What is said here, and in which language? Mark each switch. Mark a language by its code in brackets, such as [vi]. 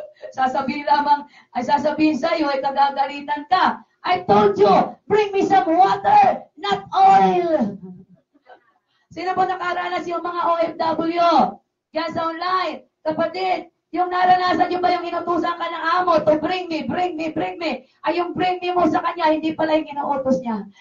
[tl] Sasabihin sa iyo, ay kagagalitan ka. [en] I told you, bring me some water, not oil. [tl] Sino po nakaranas yung mga OFW? Yan sa online. Kapatid, yung naranasan nyo ba yung inutusan ka ng amo [en] to bring me? [tl] Ay yung [en] bring me [tl] mo sa kanya, hindi pala yung inuutos niya.